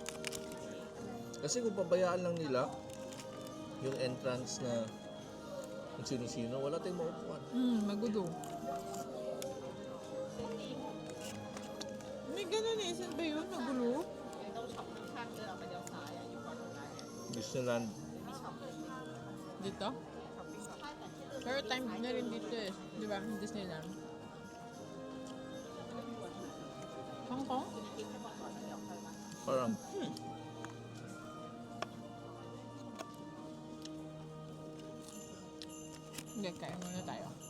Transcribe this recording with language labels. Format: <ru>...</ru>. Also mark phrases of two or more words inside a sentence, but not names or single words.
<tl>Kasi kung pabayaan lang nila yung entrance na Kung sino-sino, wala tayong maupuan. Magulo. May ganun eh. Saan ba yun? Magulo?</tl> <th>ต้องช็อปข้างๆเดินออกไปเลี้ยวซ้ายอ่ะอยู่ฝั่งตรงนั้น</th> <tl>Disneyland. Dito? Pero time na rin dito eh. Di ba? Disneyland. Hong Kong? Parang, Hindi, kaya muna tayo.</tl>